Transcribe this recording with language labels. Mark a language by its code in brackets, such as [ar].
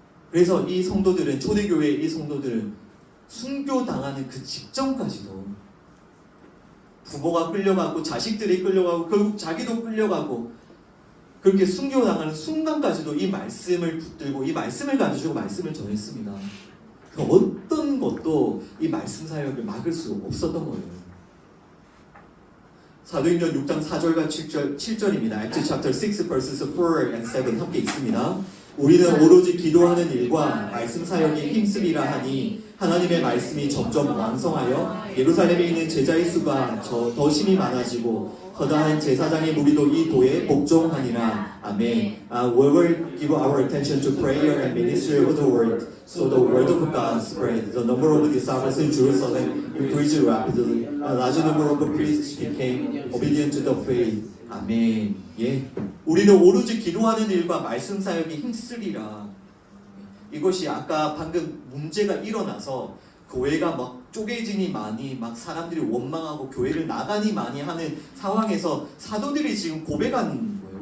[ko] 그래서 이 성도들은, 초대교회의 이 성도들은 순교당하는 그 직전까지도 부모가 끌려가고 자식들이 끌려가고 결국 자기도 끌려가고 그렇게 순교당하는 순간까지도 이 말씀을 붙들고 이 말씀을 가지고 말씀을 전했습니다. 어떤 것도 이 말씀 사역을 막을 수 없었던 거예요. 사도행전 6장 4절과 7절입니다. [en] Acts chapter 6 verses 4 and 7 [ko] 함께 있습니다. 우리는 오로지 기도하는 일과 말씀 사역에 힘쓰리라 하니 하나님의 말씀이 점점 왕성하여 예루살렘에 있는 제자의 수가 더 심히 많아지고 허다한 제사장의 무리도 이 도에 복종하니라. 아멘. [en] We will give our attention to prayer and ministry of the word, so the word of God spread. The number of disciples in Jerusalem increased rapidly. A large number of priests became obedient to the faith. [ko] 아멘. 예. 우리는 오로지 기도하는 일과 말씀 사역에 힘쓰리라. 이것이 아까 방금 문제가 일어나서 교회가 막 쪼개지니 많이 막 사람들이 원망하고 교회를 나가니 많이 하는 상황에서 사도들이 지금 고백하는 거예요.